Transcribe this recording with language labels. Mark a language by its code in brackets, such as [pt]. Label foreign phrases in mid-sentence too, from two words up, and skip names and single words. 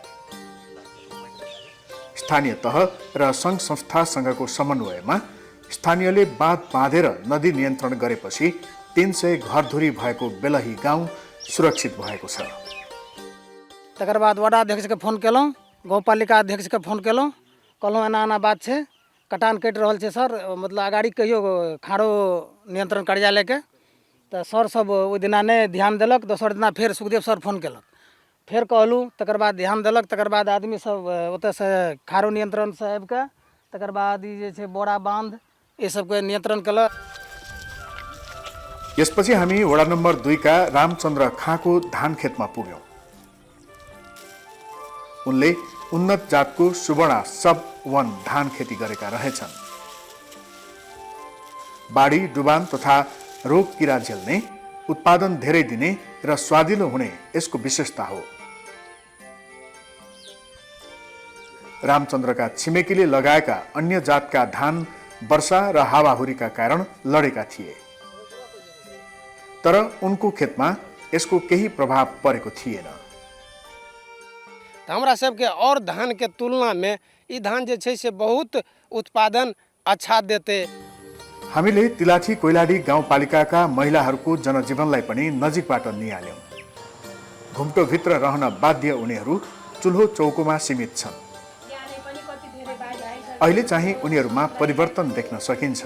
[ne] स्थानीय तह र सङ्घ संस्थासँगको समन्वयमा स्थानीयले बाँध बाँधेर नदी नियन्त्रण गरेपछि 300 घरधुरी भएको बेलही गाउँ सुरक्षित भएको छ। [mai] तकर बाद वडा अध्यक्षके फोन केलौँ, गाउँपालिका अध्यक्षके फोन केलौँ, कहलौँ एना एना बात छै, कटान कटि रहल छै सर, मतलब अगाडि कहियो खाडो नियन्त्रण कार्यालयके। तऽ सर सब ओहि दिना नहि ध्यान देलक। दोसर दिना फेर सुखदेव सर फोन केलक, फेर कहलहुँ, तकर बाद ध्यान देलक। तकर बाद आदमी सब ओतऽसँ खारो नियन्त्रणसँ आबिकऽ तकर बाद ई जे छै बोरा बाँध ई सबके नियन्त्रण केलक। [ne] यसपछि हामी वडा नम्बर 2 का रामचन्द्र खाँको धान खेतमा पुग्यौँ। उनले उन्नत जातको सुवर्णा सब 1 धान खेती गरेका रहेछन्। बाढी, डुबान तथा रोग किरा झेल्ने, उत्पादन धेरै दिने र स्वादिलो हुने यसको विशेषता हो। रामचन्द्रका छिमेकीले लगाएका अन्य जातका धान वर्षा र हावाहुरीका कारण लडेका थिए, तर उनको खेतमा यसको केही प्रभाव परेको थिएन। [mai] हमरा सबके और धान के तुलना में ई धान जे छै से बहुत उत्पादन अच्छा देते। [ne] हामीले तिलाठी कोइलाडी गाउँपालिकाका महिलाहरूको जनजीवनलाई पनि नजिकबाट निहाल्यौँ। घुम्टोभित्र रहन बाध्य उनीहरू चुल्हो चौकोमा सीमित छन्। अहिले चाहिँ उनीहरूमा परिवर्तन देख्न सकिन्छ।